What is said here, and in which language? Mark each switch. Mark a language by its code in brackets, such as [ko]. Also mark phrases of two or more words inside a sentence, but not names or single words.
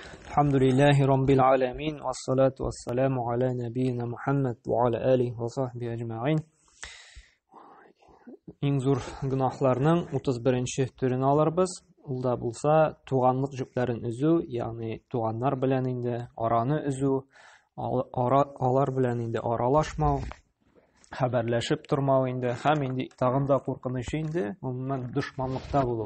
[ar] الحمد لله رب العالمين والصلاة والسلام على نبينا محمد وعلى آله وصحبه أجمعين. [tt] Иң зур гынаһларның 31-нче төрен алырбыз. Ул да булса туганлык җепләрен өзү, ягъни туганнар белән инде араны өзү, алар белән инде аралашмау, хәбәрләшеп тормау инде һәм инде тагын да куркыныч инде гомумән дошманлыкта булу.